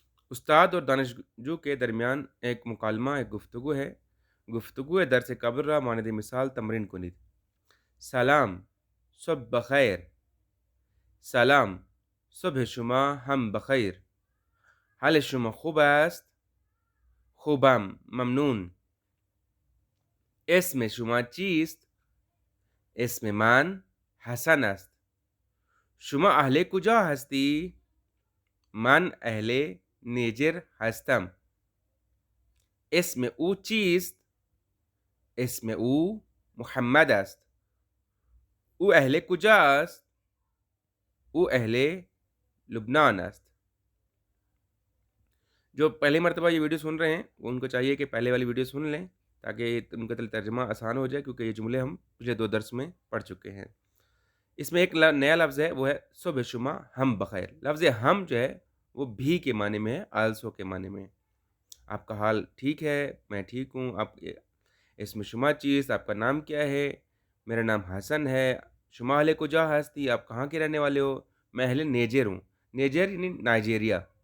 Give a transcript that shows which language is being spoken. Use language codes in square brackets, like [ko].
[ur] उस्ताद और दानिशजू के दरमियान एक मुकालमा, एक गुफ्तगू है। [fa] गुफ्तगू दर्स कब्र मानद मिसाल तमरीन कुनित। सलाम सब बखैर, सलाम صبح شما هم بخیر. حال شما خوب است؟ خوبم، ممنون. اسم شما چیست؟ اسم من حسن است. شما اهل کجا هستی؟ من اهل نیجر هستم. اسم او چیست؟ اسم او محمد است. او اهل کجا است؟ او اهل لبنان است. [ur] جو پہلی مرتبہ یہ ویڈیو سن رہے ہیں ان کو چاہیے کہ پہلے والی ویڈیو سن لیں تاکہ ان کا ترجمہ آسان ہو جائے، کیونکہ یہ جملے ہم پچھلے 2 درس میں پڑھ چکے ہیں۔ اس میں ایک نیا لفظ ہے، وہ ہے [fa] صبح شما ہم بخیر۔ [ur] لفظ ہم جو ہے وہ بھی کے معنی میں ہے، آلسو کے معنی میں۔ آپ کا حال ٹھیک ہے؟ میں ٹھیک ہوں۔ آپ [fa] اسم شما چیز، [ur] آپ کا نام کیا ہے؟ میرا نام حسن ہے۔ [fa] شما اہل کجا ہستی، [ur] آپ کہاں کے رہنے والے ہو؟ میں اہل نیجر ہوں۔ نیجر یعنی نائجیریا۔